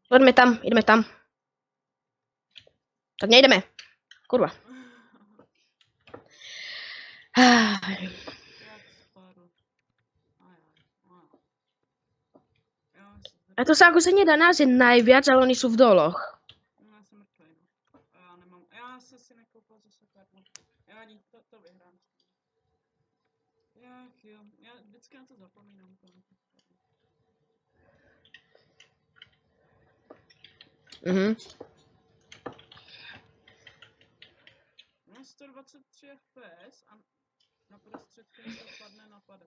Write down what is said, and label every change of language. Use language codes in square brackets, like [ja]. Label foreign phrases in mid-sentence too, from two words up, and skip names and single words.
[sk] Poďme tam, ideme tam. Tak nejdeme. Kurva. [cs] Jak spadl. [sk] A to sa akože nedá nájsť najviac, ale oni sú v doloch. No, [cs] já jsem mrtvej, no. A já nemám... Já jsem si nekoupil zase kartu. Já ani to vyhrám. Jak jo. Já vždycky na to zapomínám. Mám 123 FPS a na prostředku mi to padne na 50.